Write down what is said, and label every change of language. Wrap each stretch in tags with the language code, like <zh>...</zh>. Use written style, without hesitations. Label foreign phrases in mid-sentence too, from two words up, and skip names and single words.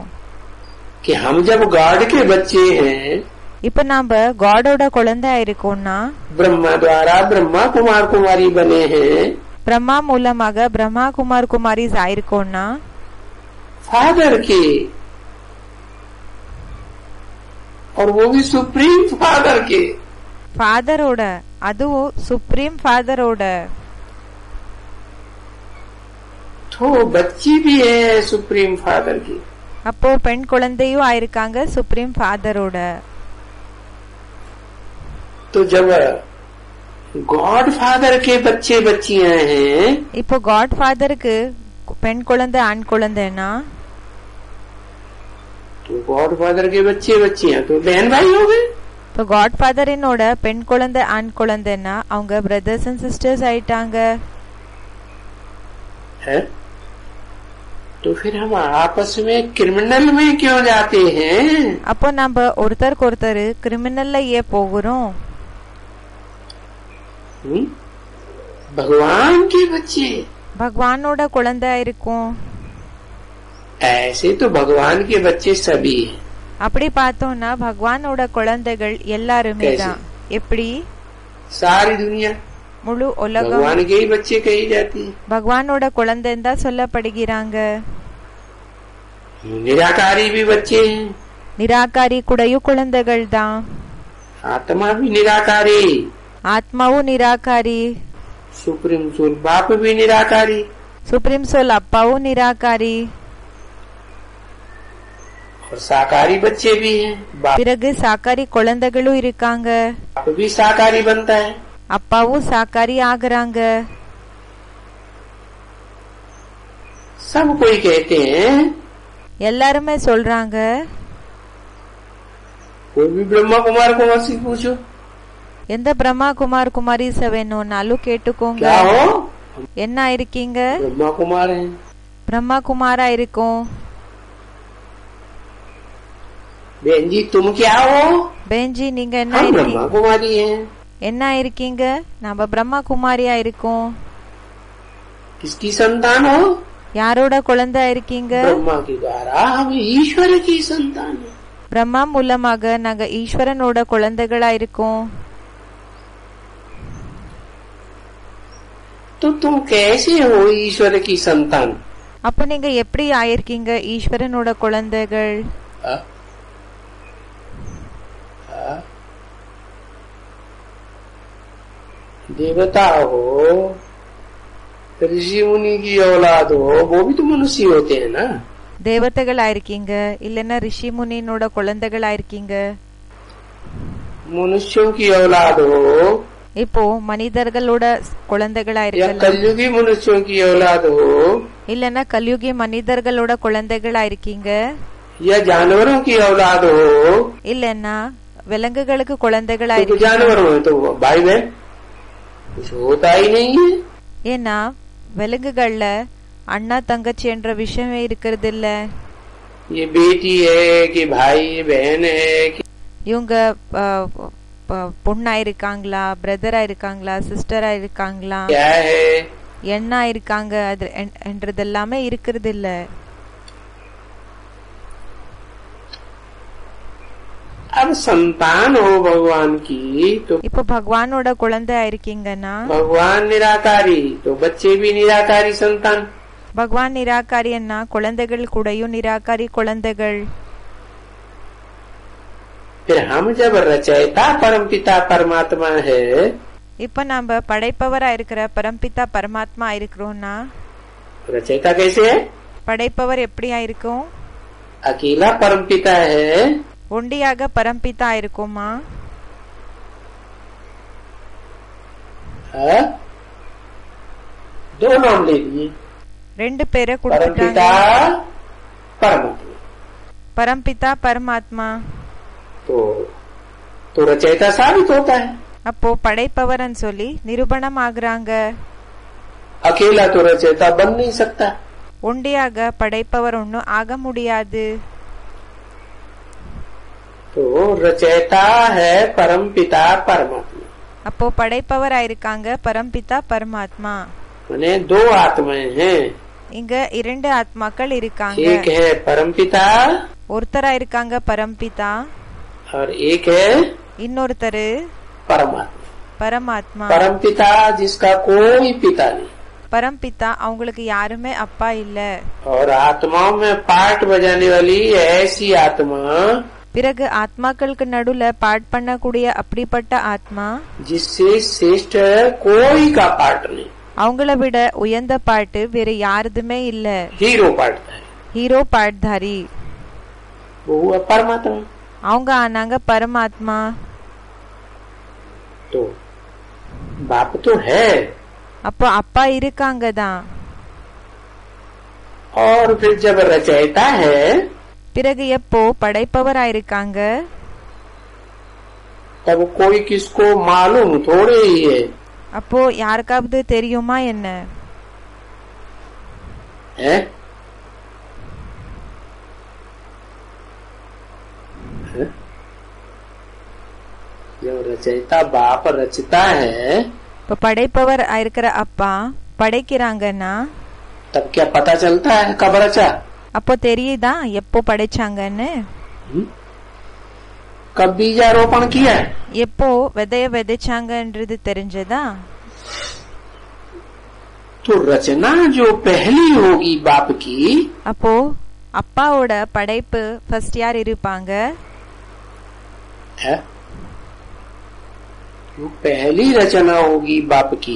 <hi>कि हम जब गॉड के बच्चे हैं,</hi> <ta>இப்ப நாம காடோட குழந்தை ஆயிருக்கோம்னா,</ta> <hi>ब्रह्मा द्वारा ब्रह्मा कुमार कुमारी बने हैं,</hi> <ta>பிரம்மா மூலமாக பிரம்மா குமார் குமாரிஸ் ஆயிருக்கோம்னா,</ta> <hi>फादर के, और वो भी</hi> <en>supreme father</en> <hi>के.</hi> <ta>ஃபாதரோட, அதுவும்</ta> <en>supreme fatherோட.</en> <hi>तो बच्ची भी है</hi> <en>supreme father</en> <hi>की.</hi> <ta>அப்போ பெண் குழந்தையும் ஆயிருக்காங்க</ta> <en>supreme fatherோட.</en> <hi>तो जब</hi> <en>God Father</en> <hi>के बच्चे बच्चियां हैं,</hi> <ta>இப்போ</ta> <en>God Fatherுக்கு</en> <ta>பெண் குழந்தை ஆண் குழந்தைனா,</ta> <hi>तो</hi> <en>God Father</en> <hi>के बच्चे बच्चियां तो बहन भाई हो गए.</hi> <ta>இப்போ</ta> <en>God Fatherினோட</en> <ta>பெண் குழந்தை ஆண் குழந்தைனா அவங்க</ta> <en>brothers and sisters</en> <ta>ஆயிட்டாங்க.</ta> <hi>है? तो फिर हम आपस में क्रिमिनल में क्यों जाते हैं?</hi> <ta>அப்போ நம்ம ஒருத்தருக்கு ஒருத்தர் கிரிமினல்ல ஏன் போகிறோம்?</ta> <hi>भगवान के बच्चे,</hi> <ta>பகவானோட குழந்தை இருக்கும்.</ta> <hi>ऐसे तो भगवान के बच्चे सभी हैं।</hi> <ta>அப்படி பார்த்தோம்னா பகவானோட குழந்தைகள் எல்லாருமே தான். எப்படி?</ta> <hi>सारी दुनिया</hi> <ta>முழு உலகம்</ta> <hi>भगवान के ही बच्चे कही जाती है।</hi> <ta>பகவானோட குழந்தைன்னு தான் சொல்லப்படுகிறாங்க.</ta> <hi>निराकारी भी बच्चे हैं,</hi> <ta>நிராகாரி கூடயும் குழந்தைகள் தான்.</ta> <hi>आत्मा भी निराकारी,</hi> <ta>ஆத்மாவும் நிராகாரி,</ta> <en>supreme soul</en> <hi>बाप भी निराकारी,</hi> <en>supreme soul</en> <ta>அப்பாவும் நிராகாரி,</ta> <hi>और साकारी बच्चे भी हैं।</hi> <ta>பிறகு சாக்காரி குழந்தைகளும் இருக்காங்க.</ta> <hi>बाप भी साकारी बनता है।</hi> <ta>அப்பாவும் சாக்காரி ஆகுறாங்க.</ta> <hi>सब कोई कहते हैं,</hi> <ta>எல்லாருமே சொல்றாங்க,</ta> <hi>कोई भी ब्रह्मा कुमार को वैसे पूछो,</hi> <ta>எந்த பிரம்மா குமார் குமாரிச வேணும்னாலும் கேட்டுக்கோங்க.</ta> <hi>क्या हो?</hi> <ta>என்ன இருக்கீங்க?</ta> <hi>ब्रह्मा कुमार हैं।</hi> <ta>பிரம்மா குமாரா இருக்கும்.</ta> <hi>बहन जी तुम क्या हो?</hi> <ta>பெஞ்சி நீங்க என்ன</ta> <hi>हम</hi> <ta>இருக்கீங்க?</ta> <hi>ब्रह्मा कुमारी हैं।</hi> <ta>என்ன இருக்கீங்க? நம்ம பிரம்மா குமாரியா இருக்கோம்.</ta> <hi>किसकी संतान हो?</hi> <ta>யாரோட குழந்தை இருக்கீங்க?</ta> <hi>ब्रह्मा के द्वारा हम ईश्वर की संतान है।</hi> <ta>பிரம்மா மூலமாக நாங்க ஈஸ்வரனோட குழந்தைகளா இருக்கோம்.</ta> <hi>तो तुम कैसे हो ईश्वर की संतान?</hi> <ta>அப்ப நீங்க எப்படி ஆயிருக்கீங்க ஈஸ்வரனோட குழந்தைகள்?</ta> <hi>देवता हो, ऋषि मुनि की औलाद हो, वो भी तो मनुष्य होते हैं ना।</hi> <ta>தேவதைகளா இருக்கீங்க, இல்லன்னா ரிஷி முனினோட குழந்தைகளா இருக்கீங்க.</ta> <hi>मनुष्यों की औलाद हो</hi> <ta>இப்போ மனிதர்களோட குழந்தைகளா</ta> <hi>या</hi> <ta>இருக்கலாம்,</ta> <hi>कलयुगी मनुष्यों की औलाद हो</hi> <ta>இல்லன்னா கலியுகி மனிதர்களோட குழந்தைகளா இருக்கீங்க,</ta> <hi>या जानवरों की औलाद हो।</hi> <ta>இல்லன்னா விலங்குகளுக்கு குழந்தைகளா</ta> <hi>तो</hi> <ta>இருக்கீங்க.</ta> <hi>जानवर हो तो भाई बहन कुछ होता ही नहीं है।</hi> <ta>ஏன்னா விலங்குகள்ல அண்ணா தங்கச்சி என்ற விஷயமே இருக்கிறது இல்ல.</ta> <hi>ये बेटी है कि भाई बहन है कि</hi> <ta>இவங்க பொண்ணா இருக்காங்களா, பிரதரா இருக்காங்களா, சிஸ்டரா இருக்காங்களா,</ta> <hi>क्या है।</hi> <ta>எண்ணா இருக்காங்க என்றது எல்லாமே இருக்கிறது இல்ல.</ta> <hi>अब संतान हो भगवान की तो</hi> <ta>இப்ப பகவானோட குழந்தையா இருக்கீங்கன்னா</ta> <hi>भगवान निराकारी तो बच्चे भी निराकारी संतान।</hi> <ta>பகவான் நிராகாரியன்னா குழந்தைகள் கூடயும் நிராகாரி குழந்தைகள்.</ta> <hi>फिर हम जब रचयिता परमपिता परमात्मा है,</hi> <ta>இப்ப நம்ம படைப்பவரா இருக்கிற பரம்பிதா பரமாத்மா இருக்கிறோம்னா</ta> <hi>रचयिता कैसे है?</hi> <ta>படைப்பவர் எப்படியா இருக்கும்?</ta> <hi>अकेला परमपिता है,</hi> <ta>ஒண்டியாக பரம்பிதா இருக்குமா?</ta> <hi>दो नाम ले लिए,</hi> <ta>ரெண்டு பேரை</ta> <hi>परमपिता</hi> <ta>கொடுத்துட்டாங்க,</ta> <hi>परमात्मा।</hi> <ta>பரம்பிதா பரமாத்மா.</ta> <hi>तो रचयिता साबित होता है।</hi> <ta>அப்போ படைப்பவர்னு சொல்லி நிரூபணம் ஆகுறாங்க.</ta> <hi>अकेला तो रचयिता बन नहीं सकता।</hi> <ta>ஒண்டியாக படைப்பவர் ஒன்னும் ஆக முடியாது.</ta> <hi>तो रचयिता है परमपिता परमात्मा।</hi> <ta>அப்போ படைப்பவரா இருக்காங்க பரம்பிதா பரமாத்மா.</ta> <hi>माने दो आत्माएं हैं,</hi> <ta>இங்க இரண்டு ஆத்மாக்கள் இருக்காங்க.</ta> <hi>एक है परमपिता</hi> <ta>ஒருத்தரா இருக்காங்க பரம்பிதா,</ta> <hi>और एक है</hi> <ta>இன்னொருத்தரு</ta> <hi>परमात्मा।</hi> <ta>பரமாத்மா.</ta> <hi>परमपिता जिसका कोई पिता नहीं,</hi> <ta>பரம்பிதா அவங்களுக்கு யாருமே அப்பா இல்ல.</ta> <hi>और आत्माओं में पार्ट बजाने वाली ऐसी आत्मा</hi> <ta>பிறகு ஆத்மாக்களுக்கு நடுவுல பாட் பண்ணக்கூடிய அப்படிப்பட்ட ஆத்மா</ta> <hi>जिससे श्रेष्ठ कोई का पार्ट नहीं,</hi> <ta>அவங்கள விட உயர்ந்த பாட்டு வேற யாருதுமே இல்ல.</ta> <en>hero part</en> <hi>है,</hi> <ta>ஹீரோ பாட்தாரி</ta> <hi>वो हुआ परमात्मा।</hi> <ta>அவங்க ஆனாங்க பரமாத்மா.</ta> <hi>तो बाप तो है,</hi> <ta>அப்போ அப்பா இருக்காங்க தான்.</ta> <hi>और फिर जब रचयिता है</hi> <ta>பிறகு எப்போ படைப்பவரா இருக்காங்க</ta> <hi>तब कोई किसको मालूम थोड़े ही है।</hi> <ta>அப்போ யாருக்காவது தெரியுமா என்ன?</ta> <hi>है? जब रचयिता बाप रचता है</hi> <ta>இப்ப படைப்பவர் இருக்கிற அப்பா படைக்கிறாங்கன்னா</ta> <hi>तब क्या पता चलता है कब रचा?</hi> <ta>அப்போ தெரியுதா எப்போ படைச்சாங்கன்னு?</ta> <hi>कब बीजारोपण किया?</hi> <ta>எப்போ விதைய விதைச்சாங்கன்றது தெரிஞ்சதா?</ta> <hi>तो रचना जो पहली होगी बाप की,</hi> <ta>அப்போ அப்பாவோட படைப்பு ஃபர்ஸ்ட் யார் இருப்பாங்க?</ta> <hi>जो पहली रचना होगी बाप की,</hi>